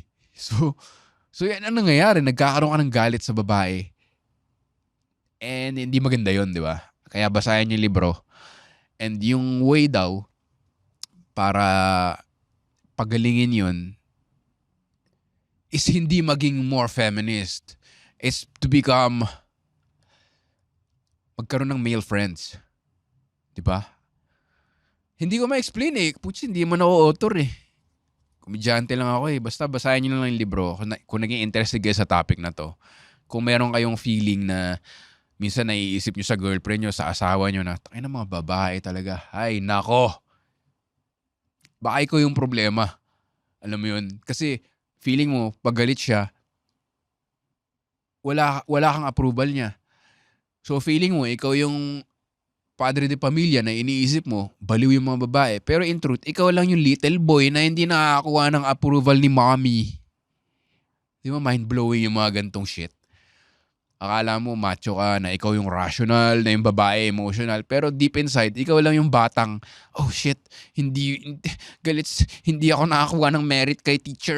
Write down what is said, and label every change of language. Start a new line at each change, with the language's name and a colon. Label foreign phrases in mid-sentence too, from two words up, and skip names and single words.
Filipino: So yan ang nangyayari, nagkakaroon ka ng galit sa babae. And hindi maganda yon, di ba? Kaya basahin yung libro. And yung way daw para pagalingin yun is hindi maging
English: more feminist.
Filipino: Is to magkaroon ng
English: male friends.
Filipino: Diba? Hindi ko ma-explain eh. Putz, hindi man ako author eh. Komedyante lang ako eh. Basta basahin nyo lang yung libro. Kung naging interested kayo sa topic na to. Kung meron kayong feeling na minsan naiisip nyo sa girlfriend nyo, sa asawa nyo na, ay na mga babae talaga. Ay, nako. Baka ikaw yung problema. Alam mo yun? Kasi feeling mo, pag galit siya, wala kang approval niya. So feeling mo, ikaw yung padre de pamilya na iniisip mo, baliw yung mga babae. Pero
English: in truth,
Filipino: ikaw lang yung
English: little boy
Filipino: na hindi nakakakuha ng approval ni mommy. Di ba mind-blowing yung mga gantong shit? Akala mo macho ka na ikaw yung rational, na yung babae emotional. Pero
English: deep inside,
Filipino: ikaw lang yung batang,
English: oh shit,
Filipino: hindi ako nakakuha ng merit kay teacher.